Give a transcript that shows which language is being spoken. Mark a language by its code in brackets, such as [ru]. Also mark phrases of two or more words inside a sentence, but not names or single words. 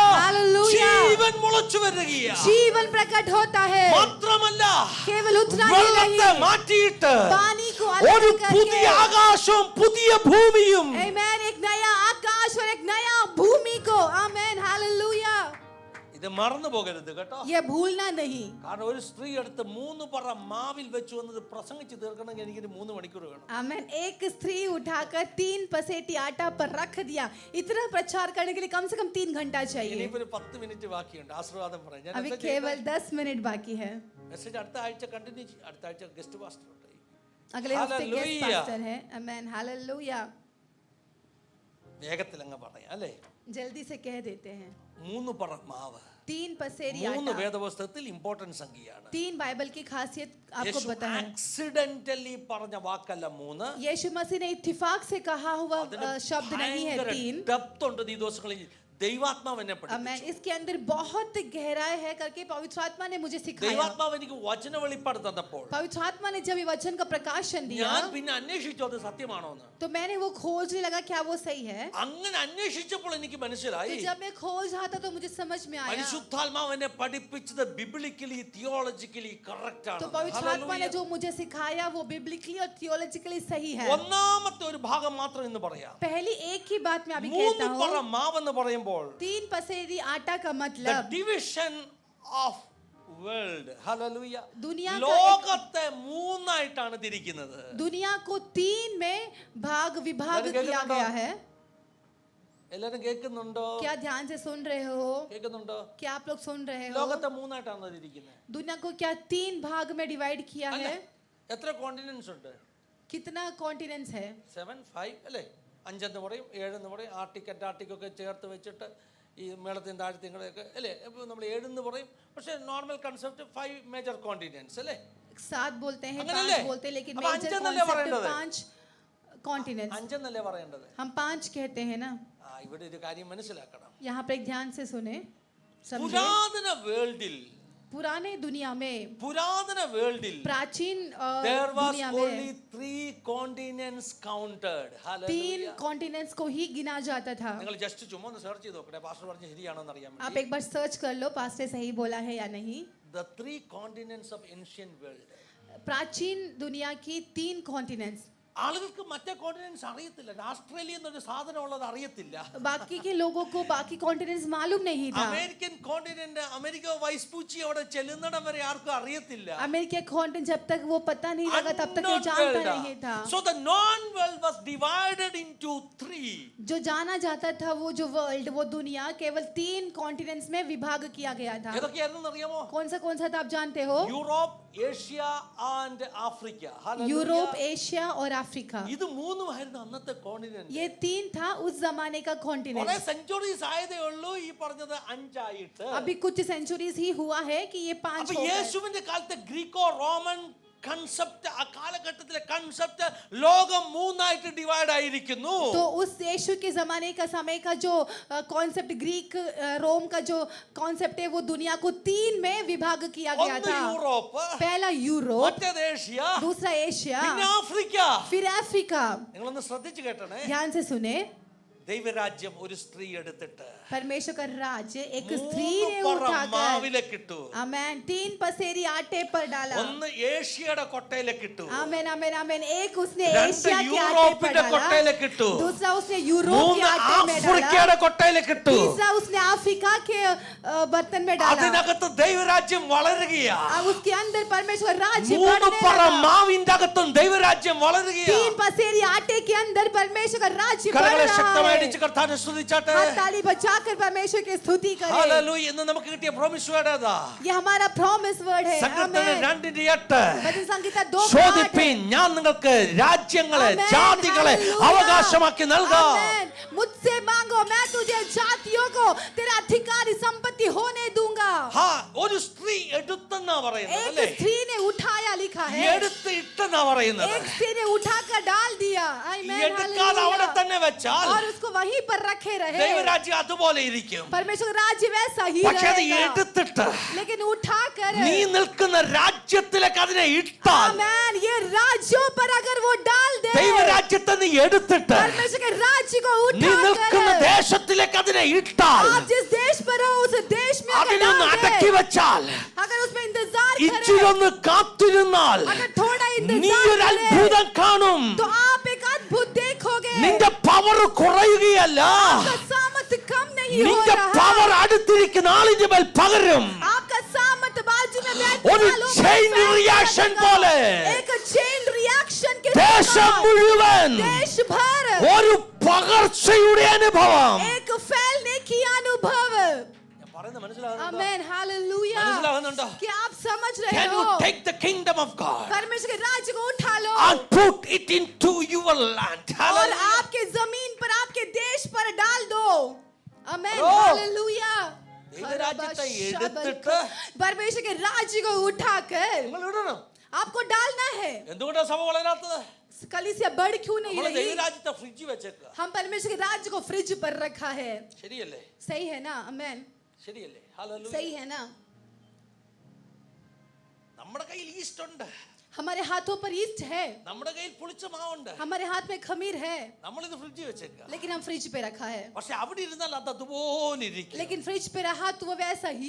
[ml] Hallelujah. ജീവൻ മുളച്ചു വരികയാ. [hi] जीवन प्रकट होता है. [ml] മാത്രമല്ല [hi] केवल उतना ही [ml] വെള്ളത്തെ [hi] नहीं, [ml] മാറ്റിയിട്ട് [hi] पानी को [ml] ഒരു [hi] अलग [ml] പുതിയ [hi] करके, [ml] ആകാശവും പുതിയ ഭൂമിയും [hi] आमेन, एक नया आकाश और एक नया भूमि को. आमेन. हालेलुया. [ml] ഇത് മറന്നു പോകരുത് കേട്ടോ. [hi] ये भूलना नहीं. [ml] കാരണം ഒരു സ്ത്രീ എടുത്ത് 3 പറ മാവിൽ വെച്ച് വന്നത് പ്രസംഗിച്ച് തീർക്കണമെങ്കിൽ എനിക്കൊരു 3 മണിക്കൂർ വേണം. [hi] आमेन. एक स्त्री उठाकर 3 पसेटी आटा पर रख दिया. इतना प्रचार करने के लिए कम से कम 3 घंटा चाहिए. [ml] ഇനിയിപ്പോ ഒരു 10 മിനിറ്റ് ബാക്കിയുണ്ട്. ആശീർവാദം പറയാം. ഞാൻ [hi] अभी [ml] എന്താ [hi] केवल 10 मिनट बाकी है. [ml] മെസ്സേജ് അടുത്ത ആഴ്ച കണ്ടിന്യൂ ചെയ്യും. അടുത്ത ആഴ്ച [en] guest pastor [ml] ഉണ്ട്. [hi] अगले हफ्ते गेस्ट Hallelujah. पास्टर है. आमेन. हालेलुया. [ml] വേഗത്തിൽ അങ്ങ് പറയാം അല്ലേ. [hi] जल्दी से कह देते हैं. [ml] 3 പറ മാവ്, [hi] 3 पसेरी 3 आटा. [ml] വേദപുസ്തകത്തിൽ ഇമ്പോർട്ടന്റ് സംഖ്യയാണ്. [hi] 3 बाइबल की खासियत आपको [ml] യേശു [hi] पता है. [ml] ആക്സിഡന്റലി പറഞ്ഞ വാക്കല്ല 3. [hi] यीशु मसीह ने इत्तेफाक से कहा हुआ शब्द नहीं है 3. [ml] ഡെപ്ത് ഉണ്ട് ഈ ദിവസങ്ങളിൽ. ദൈവാത്മാവ് എന്നെ പഠിപ്പിച്ചു. [hi] मैं इसके अंदर बहुत गहराई है करके पवित्र आत्मा ने मुझे सिखाया. [ml] ദൈവാത്മാവ് എനിക്ക് വചന വെളിപ്പാട് തന്നപ്പോൾ [hi] पवित्र आत्मा ने जब ये वचन का प्रकाशन दिया, [ml] ഞാൻ പിന്നെ അന്വേഷിച്ചു അത് സത്യമാണോ എന്ന്. [hi] तो मैंने वो खोजने लगा क्या वो सही है. [ml] അങ്ങനെ അന്വേഷിച്ചപ്പോൾ എനിക്ക് മനസ്സിലായി [hi] तो जब मैं खोज रहा था तो मुझे समझ में आया. [ml] പരിശുദ്ധാത്മാവ് എന്നെ പഠിപ്പിച്ചത് [en] biblically theologically correct [ml] ആണ്. [hi] तो पवित्र आत्मा ने जो मुझे सिखाया वो बिब्लिकली और थियोलॉजिकली सही है. [ml] ഒന്നാമത്തെ ഒരു ഭാഗം മാത്രം ഇന്ന് പറയാം. [hi] पहली एक ही बात मैं अभी 3 कहता [ml] പറ [hi] हूँ. [ml] മാവെന്ന് പറയുമ്പോൾ [hi] 3 पसेरी आटा का [en] the [hi] मतलब [en] division of world. Hallelujah. [hi] दुनिया का [ml] ലോകത്തെ 3 ആയിട്ടാണ് തിരിക്കുന്നത്. [hi] दुनिया को 3 में विभाग किया गया है. [ml] എല്ലാരും കേൾക്കുന്നുണ്ടോ? [hi] क्या ध्यान से सुन रहे हो? [ml] കേൾക്കുന്നുണ്ടോ? [hi] क्या आप लोग सुन रहे हो? [ml] ലോകത്തെ 3 ആയിട്ടാണ് തിരിക്കുന്നത്. [hi] दुनिया को क्या 3 भाग में डिवाइड किया [ml] അല്ല, [hi] है? [ml] എത്ര കോണ്ടിനെന്റ്സ് ഉണ്ട്? [hi] कितना कॉन्टिनेंट्स है? [ml] 7 5 അല്ലേ? 5 എന്ന് പറയും, 7 എന്ന് പറയും. ആർട്ടിക് അന്റാർട്ടിക് ഒക്കെ ചേർത്ത് വെച്ചിട്ട് ഈ മേളത്തിൻ്റെ താഴ്ത്തിങ്ങളെയൊക്കെ അല്ലേ. ഇപ്പോൾ നമ്മൾ 7 എന്ന് പറയും. പക്ഷേ [en] normal concept [ml] 5 [en] major continents [ml] അല്ലേ. [hi] 7 बोलते हैं, [ml] അങ്ങനല്ലേ? [hi] 5 बोलते हैं, लेकिन [ml] അപ്പോൾ [hi] मेजर [ml] അഞ്ചെന്നല്ലേ [hi] कॉन्सेप्ट [ml] പറയേണ്ടത്? [hi] 5 कॉन्टिनेंट्स. [ml] 5 എന്നല്ലേ പറയേണ്ടത്? [hi] हम 5 कहते हैं ना. [ml] ഇവിടെ ഒരു കാര്യം മനസ്സിലാക്കണം. [hi] यहाँ पे एक ध्यान से सुने, समझे. [ml] പുരാതന വേൾഡിൽ [hi] पुराने दुनिया में, [ml] പുരാതന വേൾഡിൽ [hi] प्राचीन [en] there was [hi] दुनिया [en] only [hi] में [en] 3 continents counted. 3 Hallelujah. [hi] कॉन्टिनेंट्स को ही गिना जाता था. [ml] നിങ്ങൾ ജസ്റ്റ് ചുമ്മാ ഒന്ന് സെർച്ച് ചെയ്ത് നോക്കട്ടെ പാസ്റ്റർ പറഞ്ഞ ശരിയാണോ എന്ന് അറിയാൻ [hi] आप [ml] വേണ്ടി. [hi] एक बार सर्च कर लो पास्टर सही बोला है या नहीं. [en] The 3 continents of ancient world. [hi] प्राचीन दुनिया की 3 कॉन्टिनेंट्स. [ml] ആളുകൾക്ക് മറ്റേ കോണ്ടിനെന്റ്സ് അറിയത്തില്ല. ഓസ്ട്രേലിയ എന്നൊരു സാധനം ഉള്ളത് അറിയത്തില്ല. [hi] बाकी के लोगों को बाकी कॉन्टिनेंट्स मालूम नहीं था. [en] American continent [ml] അമേരിക്ക വൈസ്പൂച്ചി അവിടെ ചെല്ലുന്നിടം വരെ ആർക്കും അറിയത്തില്ല. [hi] अमेरिका कॉन्टिनेंट जब तक वो पता नहीं लगा तब तक ये जानता नहीं था. [en] So the known world was divided into 3. [hi] जो जाना जाता था वो जो वर्ल्ड, वो दुनिया केवल 3 कॉन्टिनेंट्स में विभाग किया गया था. [ml] ഏതൊക്കെയായിരുന്നു അറിയാമോ? [hi] कौन सा था आप जानते हो? [ml] യൂറോപ്പ്, ഏഷ്യ ആൻഡ് ആഫ്രിക്ക. [hi] यूरोप, एशिया और अफ्रीका. [ml] ഇത് 3 ആയിരുന്നു അന്നത്തെ കോണ്ടിനെന്റ്. [hi] ये 3 था उस जमाने का [ml] കുറെ [hi] कॉन्टिनेंट. [ml] സെഞ്ചുറീസ് ആയതേ ഉള്ളൂ ഈ പറഞ്ഞത് 5 ആയിട്ട്. [hi] अभी कुछ सेंचुरीज ही हुआ है कि ये 5 [ml] അപ്പൊ [hi] हो गए. [ml] യേശുവിന്റെ കാലത്തെ [en] Greco Roman concept, [ml] ആ കാലഘട്ടത്തിലെ കൺസെപ്റ്റ് ലോകം 3 ആയിട്ട് ഡിവൈഡ് ആയിരിക്കുന്നു. [hi] तो उस यीशु के जमाने का समय का जो कॉन्सेप्ट ग्रीक रोम का जो कॉन्सेप्ट है वो दुनिया को 3 में विभाग किया गया [ml] ഒന്ന് [hi] था. [ml] യൂറോപ്പ്, [hi] पहला यूरोप, [ml] മറ്റേത് ഏഷ്യ, [hi] दूसरा एशिया, [ml] പിന്നെ ആഫ്രിക്ക. [hi] फिर अफ्रीका. [ml] നിങ്ങളൊന്ന് ശ്രദ്ധിച്ചു കേട്ടണേ. [hi] ध्यान से सुने. [ml] ദൈവരാജ്യം ഒരു സ്ത്രീ എടുത്തിട്ട് [hi] परमेश्वर का राज्य एक स्त्री ने [ml] മൂന്ന് പറ [hi] उठाकर [ml] മാവിലേക്ക് ഇട്ടു. [hi] आमेन 3 पसेरी आटे पर डाला [ml] ഒന്ന് ഏഷ്യയുടെ കൊട്ടയിലേക്ക് ഇട്ടു. [hi] आमेन आमेन आमेन एक उसने [ml] രണ്ട് [hi] एशिया के आटे पर [ml] യൂറോപ്പിന്റെ [hi] डाला [ml] കൊട്ടയിലേക്ക് ഇട്ടു. [hi] दूसरा उसने यूरोप के [ml] മൂന്ന് [hi] आटे में डाला [ml] ആഫ്രിക്കയുടെ കൊട്ടയിലേക്ക് ഇട്ടു. [hi] तीसरा उसने अफ्रीका के बर्तन में डाला [ml] അതിനകത്ത് ദൈവരാജ്യം വളരുകയാ. [hi] अब उसके अंदर परमेश्वर राज्य [ml] മൂന്ന് [hi] बढ़ने [ml] പറ [hi] लगा [ml] മാവിന്റെ അകത്തും ദൈവരാജ്യം വളരുകയാ. [hi] 3 पसेरी आटे के अंदर परमेश्वर का राज्य बढ़ [ml] കരങ്ങളെ [hi] रहा [ml] ശക്തമായി [hi] है [ml] അടിച്ച് കർത്താവിനെ സ്തുതിച്ചാട്ടെ. [hi] हाथ ताली बजाकर परमेश्वर की स्तुति करें [ml] ഹല്ലേലൂയ. ഇന്ന് നമുക്ക് കിട്ടിയ [en] promise word [ml] ഏതാ? [hi] ये हमारा [en] promise word [hi] है [ml] സങ്കീർത്തനം [hi] आमेन 2:8 भजन संगीता 2:8 [ml] ചോദിപ്പിൻ ഞാൻ നിങ്ങൾക്ക് രാജ്യങ്ങളെ [hi] आमेन, [ml] ജാതികളെ [hi] हालेलुया। [ml] അവകാശമാക്കി നൽകാം. [hi] आमेन। मुझसे मांगो मैं तुझे जातियों को तेरा अधिकारी संपत्ति होने दूंगा [ml] ഹാ ഒരു സ്ത്രീ എടുത്തെന്നാ പറയുന്നത് [hi] एक [ml] അല്ലേ? [hi] स्त्री ने उठाया लिखा है [ml] എടുത്ത് ഇട്ടെന്നാ പറയുന്നത്. [hi] एक स्त्री ने उठाकर डाल दिया आमेन [ml] എടുക്കാതെ അവിടെ [hi] हालेलुया [ml] തന്നെ വെച്ചാൽ [hi] और उसको वहीं पर रखे रहे [ml] ദൈവരാജ്യം അതുപോലെ ഇരിക്കും. [hi] परमेश्वर का राज्य वैसा ही [ml] പക്ഷെ അത് [hi] रहेगा [ml] എടുത്തിട്ട് [hi] लेकिन उठाकर [ml] നീ നിൽക്കുന്ന രാജ്യത്തിലേക്ക് അതിനെ ഇട്ടാൽ [hi] आमेन ये राज्यों पर अगर वो डाल दे [ml] ദൈവരാജ്യത്തെ നീ എടുത്തിട്ട് [hi] परमेश्वर के राज्य को [ml] നീ നിൽക്കുന്ന [hi] उठाकर [ml] ദേശത്തിലേക്ക് അതിനെ ഇട്ടാൽ [hi] आप जिस देश पर हो उस देश में अगर [ml] അതിനെ ഒന്ന് [hi] डाल [ml] അടക്കി [hi] दे [ml] വെച്ചാൽ [hi] अगर उसमें इंतजार [ml] ഇച്ചിരി [hi] करें [ml] ഒന്ന് കാത്തിരുന്നാൽ [hi] अगर थोड़ा [ml] നീ [hi] इंतजार [ml] ഒരു [hi] करें [ml] അത്ഭുതം കാണും. [hi] तो आप एक अद्भुत देखोगे [ml] നിന്റെ പവർ കുറയുകയല്ല, [hi] आपका सामर्थ कम नहीं हो [ml] നിന്റെ [hi] रहा [ml] പവർ അടുത്തിരിക്കുന്ന ആളിന്റെ മേൽ പകരും. [hi] आपका सामर्थ बाजू में बैठे [ml] ഒരു [hi] वालों पर [ml] chain [hi] फैल [ml] reaction [hi] जाएगा। [ml] പോലെ [hi] एक [en] chain reaction [hi] के [ml] ദേശം [hi] समान [ml] മുഴുവൻ [hi] देश भर [ml] ഒരു പകർച്ചയുടെ അനുഭവം. [hi] एक फैलने की अनुभव [ml] ഞാൻ പറയുന്നത് മനസ്സിലാകുന്നുണ്ടോ? [hi] आमेन हालेलुया [ml] മനസ്സിലാകുന്നുണ്ടോ? [hi] क्या आप समझ रहे [en] Can you [hi] हो [en] take the kingdom of God [hi] परमेश्वर के राज्य को उठा लो [en] and put it into your land? [hi] और [en] Hallelujah. [hi] आपके जमीन पर आपके देश पर डाल दो आमेन Bro. हालेलुया [ml] ദൈവരാജ്യത്തെ എടുത്തിട്ട് [hi] परमेश्वर के राज्य को उठाकर [ml] നിങ്ങൾ ഇടണം. [hi] आपको डालना है [ml] എന്തുകൊണ്ടാ സഭ വളരാത്തത്? [hi] कलीसिया बढ़ क्यों नहीं [ml] നമ്മൾ [hi] रही [ml] ദൈവരാജ്യത്തെ ഫ്രിഡ്ജ് വെച്ചേക്കുക. [hi] हम परमेश्वर के राज्य को फ्रिज पर रखा है [ml] ശരിയല്ലേ? [hi] सही है ना आमेन [ml] ശരിയല്ലേ? ഹല്ലേലൂയ. [hi] सही है ना [ml] നമ്മുടെ കയ്യിൽ ഈസ്റ്റ് ഉണ്ട്, [hi] हमारे हाथों पर ईस्ट है [ml] നമ്മുടെ കയ്യിൽ പുളിച്ച മാവുണ്ട്, [hi] हमारे हाथ में खमीर है [ml] നമ്മളിത് ഫ്രിഡ്ജ് വെച്ചേക്കുക. [hi] लेकिन हम फ्रिज पे रखा है [ml] പക്ഷെ അവിടെ ഇരുന്നാൽ അത് അതുപോലെ ഇരിക്കും. [hi] लेकिन फ्रिज पे रहा तो वो वैसा ही